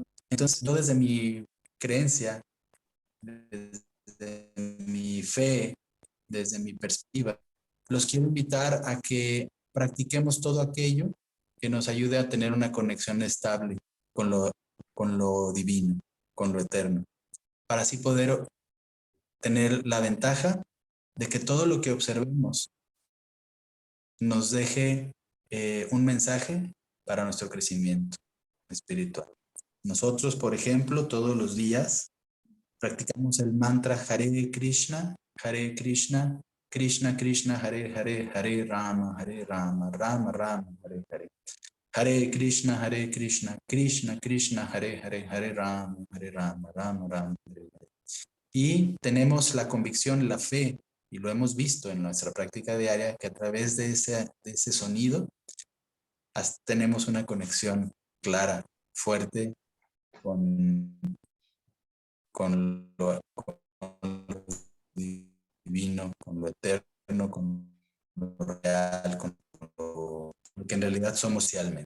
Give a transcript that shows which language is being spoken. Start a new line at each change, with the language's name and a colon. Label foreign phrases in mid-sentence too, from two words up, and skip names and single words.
Spanish: Entonces, yo desde mi creencia, desde mi fe, desde mi perspectiva, los quiero invitar a que practiquemos todo aquello que nos ayude a tener una conexión estable con lo divino, con lo eterno, para así poder tener la ventaja de que todo lo que observemos nos deje un mensaje para nuestro crecimiento espiritual. Nosotros, por ejemplo, todos los días practicamos el mantra Hare Krishna, Krishna Krishna, Hare Hare, Hare Rama, Rama Rama, Hare Hare. Hare Krishna, Krishna Krishna, Hare Hare, Hare Rama, Rama Rama, Hare Hare. Y tenemos la convicción, la fe, y lo hemos visto en nuestra práctica diaria, que a través de ese sonido tenemos una conexión clara, fuerte con, con lo divino, con lo eterno, con lo real, con lo que en realidad somos socialmente.